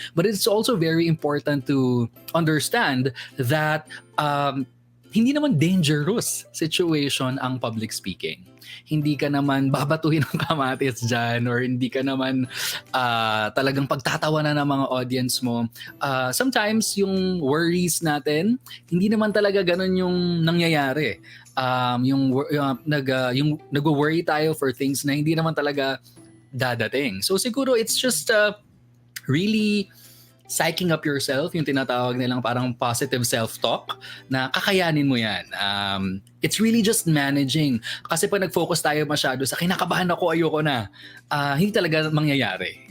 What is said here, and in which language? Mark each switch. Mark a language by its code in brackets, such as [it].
[en] But it's also very important to understand that [tl] hindi naman dangerous situation ang public speaking. Hindi ka naman babatuhin ng kamatis dyan or hindi ka naman talagang pagtatawanan ng mga audience mo. Sometimes yung worries natin, hindi naman talaga ganun yung nangyayari. Yung nag-worry tayo for things na hindi naman talaga dadating. [en] So siguro it's just really psyching up yourself, [tl] yung tinatawag nilang parang [en] positive self-talk, [tl] na kakayanin mo yan. [en] It's really just managing. [tl] Kasi pag nag-focus tayo masyado sa kinakabahan ako, ayoko na, hindi talaga mangyayari.